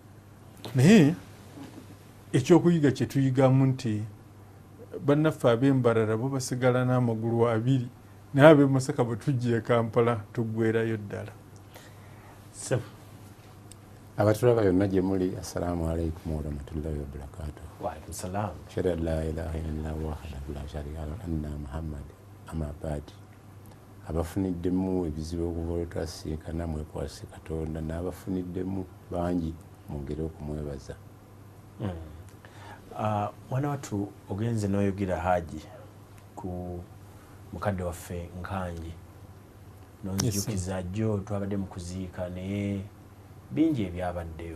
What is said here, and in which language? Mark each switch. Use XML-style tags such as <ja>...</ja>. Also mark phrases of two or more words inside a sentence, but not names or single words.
<lg>Naye ekyokuyiga kye tuyigamu nti bannaffe ab'embalala bo basigala n'amagulu 2 naye ab'e Masaka bwe tujja e Kampala tuggweerayo ddala. Abatulaba yonna gye muli,</lg> <ar>السلام عليكم ورحمة الله وبركاته. وعليكم السلام. أشهد أن لا إله إلا الله وحده لا شريك له أن محمد أما بعد.</ar> <lg>Abafuniddemu ebizibu okuva lwe twasinkana mwekwase Katonda, n'abafuniddemu bangi mwongere okumwebaza. Mwana wattu ogenze n'oyogera Haji ku mukadde waffe Nkanji nonzijukiza jjo twabadde mu kuziika naye bingi ebyabaddeyo.</lg>